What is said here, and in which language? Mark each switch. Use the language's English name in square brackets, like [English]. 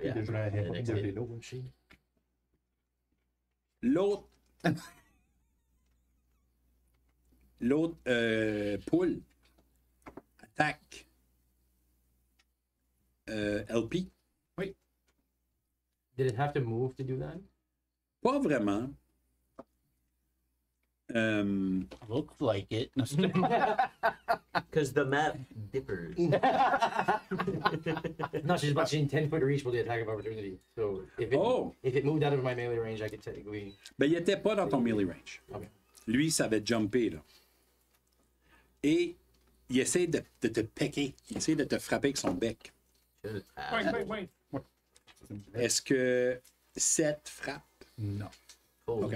[English] Yeah. [French] déjà [English] The next hit. [French] L'autre. L'autre poule attaque LP. [English] Did it have to move to do that? [French] Pas vraiment. [English] Looks like it. Because the map differs. No, she's about 10-foot reach with the attack of opportunity. So if it moved out of my melee range, I could technically. [French] Ben, il était pas dans ton melee range. [English] Okay. [French] Lui, ça avait jumpé, là. Et il essaie de te piquer. Il essaie de te frapper avec son bec. [English] Wait. [French] Est-ce que 7 frappe? Non. [English] Holy